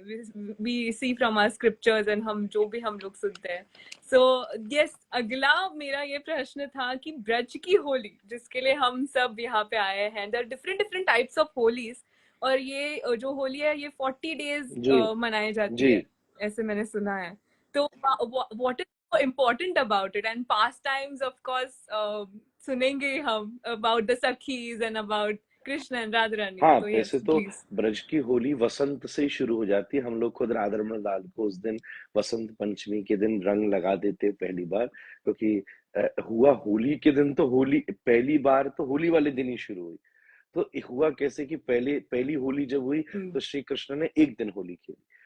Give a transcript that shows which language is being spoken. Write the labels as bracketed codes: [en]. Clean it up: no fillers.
[en] we see from our scriptures and [hi] हम जो भी हम लोग सुनते हैं। सो यस, अगला मेरा ये प्रश्न था कि ब्रज की होली जिसके लिए हम सब यहाँ पे आए हैं, [en] there different different types of Holis, [hi] और ये जो होली है ये 40 डेज जी मनाई जाती जी। है, ऐसे मैंने सुना है। [en] तो what is so important about it? And pastimes of course [hi] सुनेंगे हम [en] about the sakhis and about Krishna and Radharani. [hi] हाँ, [en] So [hi] वैसे [en] yes, [hi] तो [en] please. [hi] ब्रज की होली वसंत से ही शुरू हो जाती है। हम लोग खुद राधा रमण लाल को उस दिन वसंत पंचमी के दिन रंग लगा देते पहली बार, क्योंकि हुआ होली के दिन, तो होली पहली बार तो होली वाले दिन ही शुरू हुई। तो हुआ कैसे कि पहली होली जब हुई तो श्री कृष्ण ने एक दिन होली खेली।